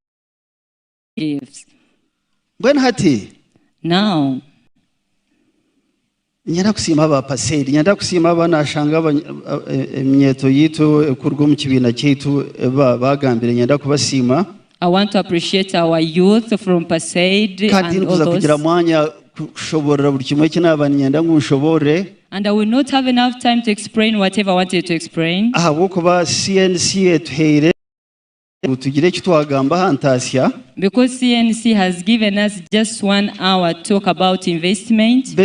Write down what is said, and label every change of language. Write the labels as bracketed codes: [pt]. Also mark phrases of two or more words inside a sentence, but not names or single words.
[en] Now, [nyo] nyenda kusima aba paseri, nyenda kusima abana ashanga emyeto yitu ekurwa mu kibina cyitu bagambire nyenda kubasima. [en] I want to appreciate our youth from Pasaid and all those. And I will not have enough time to explain whatever I wanted to explain. Because CNC has given us just 1 hour to talk about investment.